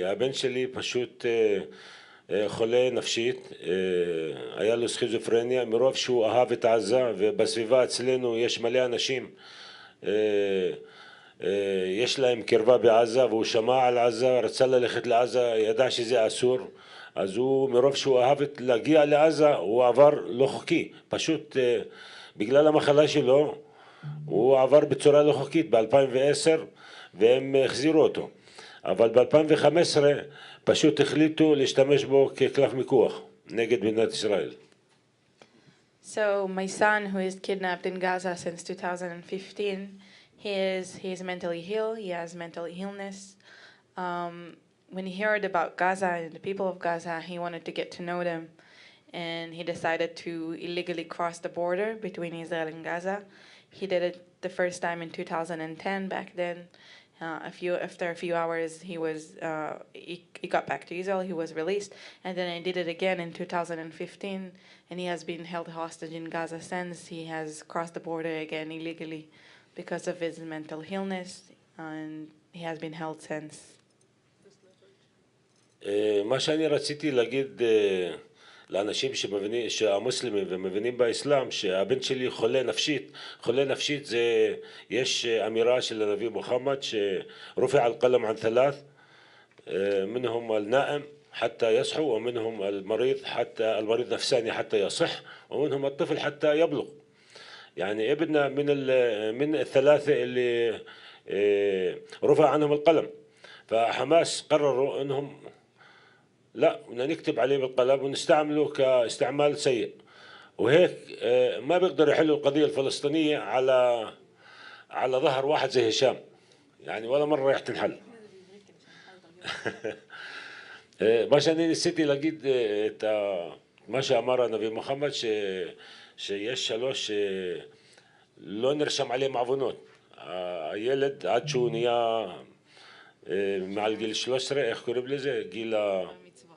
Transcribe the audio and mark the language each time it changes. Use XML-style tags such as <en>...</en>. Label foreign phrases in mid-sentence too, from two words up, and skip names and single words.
<he>הבן שלי פשוט חולה נפשית, היה לו סכיזופרניה, מרוב שהוא אהב את עזה, ובסביבה אצלנו יש מלא אנשים, יש להם קרבה בעזה, והוא שמע על עזה, רצה ללכת לעזה, ידע שזה אסור, אז הוא, מרוב שהוא אהב להגיע לעזה, הוא עבר לא חוקי, פשוט בגלל המחלה שלו, הוא עבר בצורה לא חוקית ב-2010, והם החזירו אותו. אבל ב-2015 פשוט החליטו להשתמש בו כקלף מיקוח נגד מדינת ישראל.</he> <en>So my son, who is kidnapped in Gaza since 2015, he is mentally ill, he has mental illness. When he heard about Gaza and the people of Gaza, he wanted to get to know them, and he decided to illegally cross the border between Israel and Gaza. He did it the first time in 2010. Back then, after a few hours, he got back to Israel. He was released, and then he did it again in 2015. And he has been held hostage in Gaza since. He has crossed the border again illegally because of his mental illness, and he has been held since.</en> <he>מה שאני רציתי להגיד לאנשים שהמוסלמים ומבינים באסלאם, שהבן שלי חולה נפשית. חולה נפשית זה, יש אמירה של הנביא מוחמד</he> <ar>שרופע القلم عن ثلاث, منهم النائم حتى يصحو, ومنهم المريض حتى المريض نفساني حتى يصح, ومنهم الطفل حتى يبلغ. يعني ابننا من الثلاثة اللي رفع عنهم القلم. فحماس قرروا انهم لا, بدنا نكتب عليه بالقلم ونستعمله كاستعمال سيء, وهيك ما بيقدر يحلوا القضية الفلسطينية على ظهر واحد زي هشام, يعني ولا مرة راح تنحل.</ar> <he>מה שאני ניסיתי להגיד את מה שאמר הנביא מוחמד, שיש 3 לא נרשם עליהם עוונות. הילד עד שהוא נהיה מעל גיל 13, איך קוראים לזה?</he>